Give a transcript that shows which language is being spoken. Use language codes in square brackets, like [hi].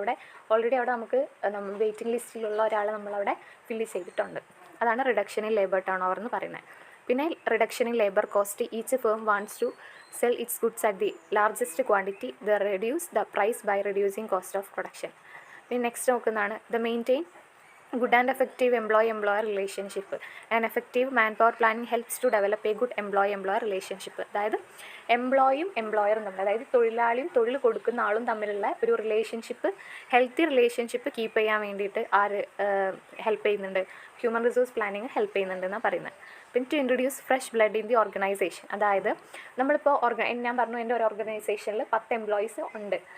[ml] അവിടെ ഓൾറെഡി അവിടെ നമുക്ക് വെയിറ്റിംഗ് ലിസ്റ്റിലുള്ള ഒരാളെ നമ്മളവിടെ ഫില്ല് ചെയ്തിട്ടുണ്ട്. അതാണ് reduction in labour turn over എന്ന് പറയുന്നത്. പിന്നെ reduction in labour cost. [en] Each firm wants to sell its goods at the largest quantity. The reduce the price by reducing cost of production. [ml] പിന്നെ next നോക്കുന്നതാണ് [en] The maintain good and effective employee-employer relationship. An effective manpower planning helps to develop a good employee-employer relationship. [ml] അതായത് എംപ്ലോയിയും എംപ്ലോയറും തമ്മിൽ, അതായത് തൊഴിലാളിയും തൊഴിൽ കൊടുക്കുന്ന ആളും തമ്മിലുള്ള ഒരു റിലേഷൻഷിപ്പ്, ഹെൽത്തി റിലേഷൻഷിപ്പ് കീപ്പ് ചെയ്യാൻ വേണ്ടിയിട്ട് ആര് ഹെൽപ്പ് ചെയ്യുന്നുണ്ട്? ഹ്യൂമൻ റിസോഴ്സ് പ്ലാനിങ് ഹെൽപ്പ് ചെയ്യുന്നുണ്ട് എന്നാണ് പറയുന്നത്. പിന്നെ [en] to introduce fresh blood in the organisation, [ml] അതായത് നമ്മളിപ്പോൾ ഞാൻ പറഞ്ഞു എൻ്റെ ഒരു ഓർഗനൈസേഷനിൽ 10 എംപ്ലോയീസ് ഉണ്ട്.